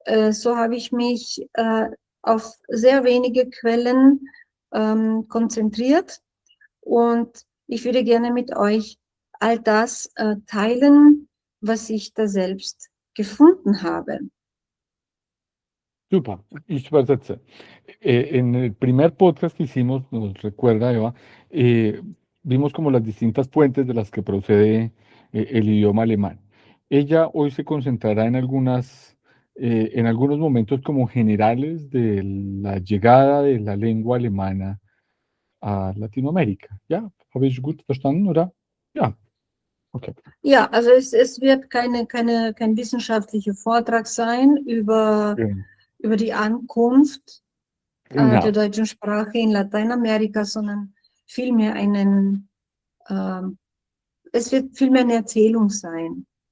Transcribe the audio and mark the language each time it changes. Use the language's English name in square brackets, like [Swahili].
[German] So habe ich mich auf sehr wenige Quellen konzentriert und ich würde gerne mit euch all das teilen, was ich da selbst gefunden habe. Super, ich übersetze. [Spanish] En el primer podcast que hicimos, nos recuerda, Eva, eh, vimos como las distintas fuentes de las que procede el idioma alemán. Ella hoy se concentrará en algunos momentos como generales de la llegada de la lengua alemana a Latinoamérica. [German] ¿Ya? ¿Habe ich gut verstanden, oder? Ja, okay. Ja, also es wird kein wissenschaftlicher Vortrag sein Gen- über die Ankunft der Genau. deutschen Sprache in Lateinamerika, sondern vielmehr ähm, es wird vielmehr eine Erzählung sein.